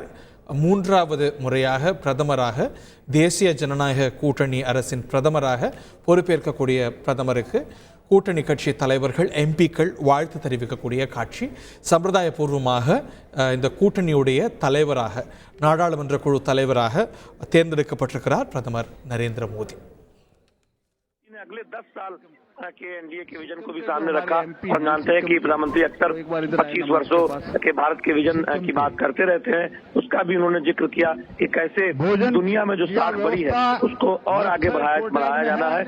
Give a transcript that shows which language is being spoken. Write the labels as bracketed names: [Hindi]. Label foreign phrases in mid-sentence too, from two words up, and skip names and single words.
[Tamil] 3வது முறையாக பிரதமராக, தேசிய ஜனநாயக கூட்டணி அரசின் பிரதமராக பொறுப்பேற்கக்கூடிய பிரதமருக்கு கூட்டணி கட்சி தலைவர்கள், எம்பிக்கள் வாழ்த்து தெரிவிக்கக்கூடிய காட்சி. சம்பிரதாயபூர்வமாக இந்த கூட்டணியுடைய தலைவராக, நாடாளுமன்ற குழு தலைவராக தேர்ந்தெடுக்கப்பட்டிருக்கிறார் பிரதமர் நரேந்திர மோடி. [Hindi] अगले 10 साल के एनडीए के विजन को भी सामने रखा और जानते हैं कि प्रधानमंत्री अक्सर 25 वर्षों के भारत के विजन की बात करते रहते हैं. उसका भी उन्होंने जिक्र किया कि कैसे दुनिया में जो साख बढ़ी है उसको और आगे बढ़ाया जाना है.